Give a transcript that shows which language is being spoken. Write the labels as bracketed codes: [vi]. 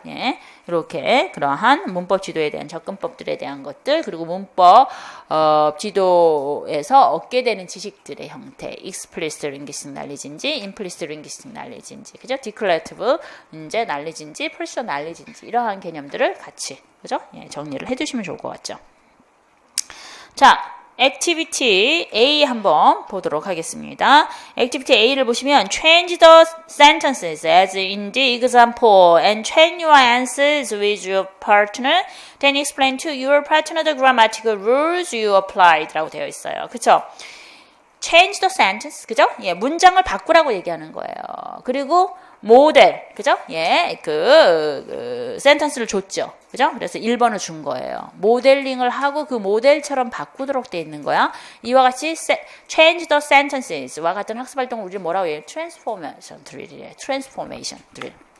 [ko] 예, 이렇게 그러한 문법 지도에 대한 접근법들에 대한 것들, 그리고 문법 지도에서 얻게 되는 지식들의 형태, explicit linguistic knowledge인지, implicit linguistic knowledge인지, 그죠? declarative 이제 knowledge인지, personal knowledge인지 이러한 개념들을 같이, 그죠? 예, 정리를 해두시면 좋을 것 같죠. 자, 액티비티 A 한번 보도록 하겠습니다. 액티비티 A를 보시면 [en] change the sentences as in the example and change your answers with your partner. Then explain to your partner the grammatical rules you applied [ko] 라고 되어 있어요. 그쵸? [en] change the sentence, [ko] 그죠? 예, 문장을 바꾸라고 얘기하는 거예요. 그리고 모델, 그죠? 예, 센텐스를 줬죠. 그죠? 그래서 1번을 준 거예요. 모델링을 하고 그 모델처럼 바꾸도록 돼 있는 거야. 이와 같이 [en] change the sentens [ko] 와 같은 학습 활동을 우리 뭐라고 해요? transformation 드릴이에요. transformation 드릴.